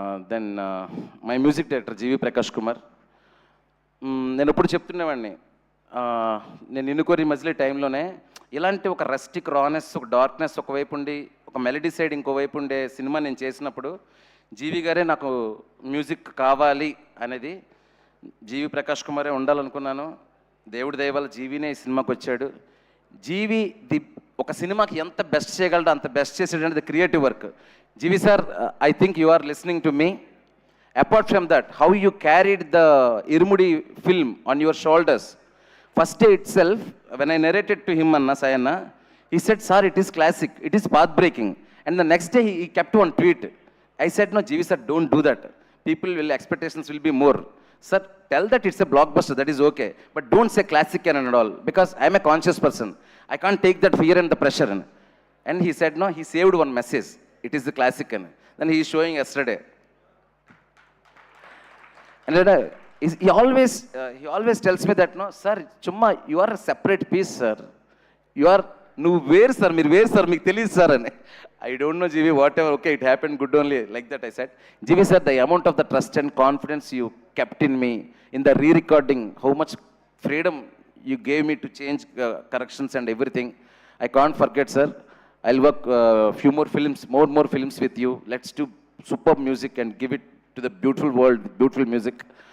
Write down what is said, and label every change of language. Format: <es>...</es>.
<te>Then my music director జీవి ప్రకాష్ కుమార్. నేను ఎప్పుడు చెప్తున్నవాడిని, నేను నిన్ను కోరి మజిలీ టైంలోనే ఇలాంటి ఒక రస్టిక్ రానెస్, ఒక డార్క్నెస్ ఒకవైపు ఉండి, ఒక మెలడీ సైడ్ ఇంకోవైపు ఉండే సినిమా నేను చేసినప్పుడు జీవి గారే నాకు మ్యూజిక్ కావాలి అనేది, జీవి ప్రకాష్ కుమారే ఉండాలనుకున్నాను. దేవుడి దయ వల్ల జీవినే ఈ సినిమాకి వచ్చాడు. జీవి ఒక సినిమాకి ఎంత బెస్ట్ చేయగలడో అంత best చేసేటది creative work.</te> <en>GV sir, I think you are listening to me. Apart from that, how you carried the Irumudi film on your shoulders. First day itself, when I narrated to him, Anna Sayana, he said, "Sir, it is classic, it is path-breaking." And the next day, he kept one tweet. I said, "No, GV sir, don't do that. Expectations will be more. Sir, tell that it's a blockbuster, that is okay. But don't say classic and all, because I'm a conscious person. I can't take that fear and the pressure." And he said, "No, he saved one message. It is the classic." Then he is showing yesterday. And he always tells me that, "No, sir, chumma, you are a separate piece, sir.</en> <te>నువ్వు వేరు sir, మీరు వేరు sir, మీకు తెలియదు sir" అని.</te> <en>I don't know, GV, whatever, okay, it happened good only, like that I said. GV sir, the amount of the trust and confidence you kept in me, in the re-recording, how much freedom you gave me to change corrections and everything, I can't forget, sir. I'll work few more films, more films with you. Let's do superb music and give it to the beautiful world, beautiful music.</en>